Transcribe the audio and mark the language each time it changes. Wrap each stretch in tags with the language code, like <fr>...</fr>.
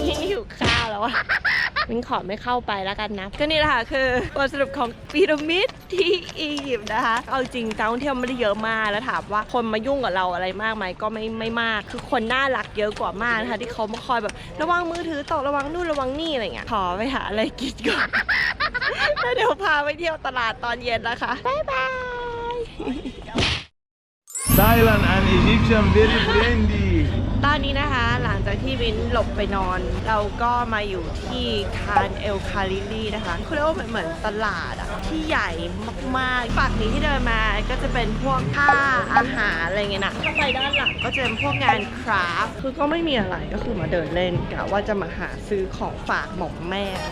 <th>หิวข้าวแล้วอะมินขอไม่เข้าไปแล้วกันนะก็นี่แหละค่ะคือบทสรุปของพีระมิดที่อียิปต์นะคะเอาจริงนักท่องเที่ยวไม่ได้เยอะมากแล้วถามว่าคนมายุ่งกับเราอะไรมากไหมก็ไม่มากคือคนน่ารักเยอะกว่ามากนะคะที่เขามาคอยแบบระวังมือถือตกระวังนู่นระวังนี่อะไรเงี้ยขอไปหาอะไรกินก่อนแล้วเดี๋ยวพาไปเที่ยวตลาดตอนเย็นนะคะบ๊ายบาย</th> <en>Thailand and Egyptian very friendly.</en> <th>ตอนนี้นะคะหลังจากที่วินหลบไปนอนเราก็มาอยู่ที่คานเอลคาลิลีนะคะเขาเรียกว่าเหมือนตลาดอะที่ใหญ่มากๆฝั่งนี้ที่เดินมาก็จะเป็นพวกผ้าอาหารอะไรเงี้ยนะถ้าไปด้านหลังก็จะเป็นพวกงานคราฟต์คือก็ไม่มีอะไรก็คือมาเดินเล่นกะว่าจะมาหาซื้อของฝากหม่อมแม่</th>